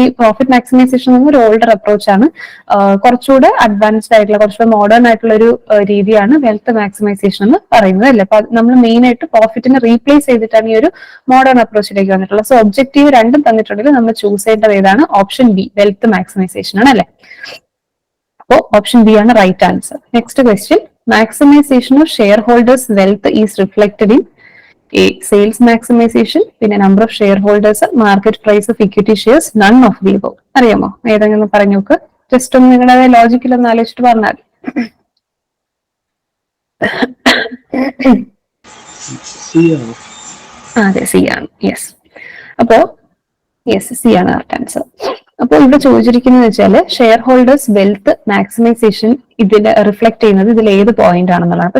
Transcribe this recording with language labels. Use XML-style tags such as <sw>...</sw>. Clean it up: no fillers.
<ml>ഈ profit maximisation എന്നൊരു older approach ആണ്. കുറച്ചുകൂടെ അഡ്വാൻസ്ഡ് ആയിട്ടുള്ള, കുറച്ചുകൂടെ മോഡേൺ ആയിട്ടുള്ള ഒരു രീതിയാണ് വെൽത്ത് മാക്സിമൈസേഷൻ എന്ന് പറയുന്നത് അല്ലേ? അപ്പൊ നമ്മൾ മെയിൻ ആയിട്ട് പ്രോഫിറ്റിനെ റീപ്ലേസ് ചെയ്തിട്ടാണ് ഈ ഒരു മോഡേൺ അപ്രോച്ചിലേക്ക് വന്നിട്ടുള്ളത്. സോ ഒബ്ജക്റ്റീവ് രണ്ടും തന്നിട്ടുണ്ടെങ്കിൽ നമ്മൾ ചൂസ് ചെയ്യേണ്ടത് ഏതാണ്? ഓപ്ഷൻ ബി, വെൽത്ത് മാക്സിമൈസേഷൻ ആണ് അല്ലെ? അപ്പോൾ ഓപ്ഷൻ ബി ആണ് right answer.</ml> <en>next question, maximization of shareholders wealth is reflected in A, sales maximization,</en> <ml>പിന്നെ</ml> <en>number of shareholders, market price of equity shares, none of the above.</en> <ml>അറിയാമോ? ഏതെങ്കിലും പറഞ്ഞു നോക്ക്. Just ഒന്ന് നിങ്ങളുടെ ലോജിക്കിൽ ഒന്ന് ആലോചിച്ചിട്ട് പറഞ്ഞാൽ. അതെ, സി ആണ്. യെസ്, അപ്പോ യെസ്, സി ആണ് കറക്റ്റ് ആൻസർ. അപ്പോൾ ഇവിടെ ചോദിച്ചിരിക്കുന്നത് വെച്ചാല് ഷെയർ ഹോൾഡേഴ്സ് വെൽത്ത് മാക്സിമൈസേഷൻ ഇതിൽ റിഫ്ലക്ട് ചെയ്യുന്നത് ഇതിൽ ഏത് പോയിന്റ് ആണെന്നുള്ളതാണ്.</ml>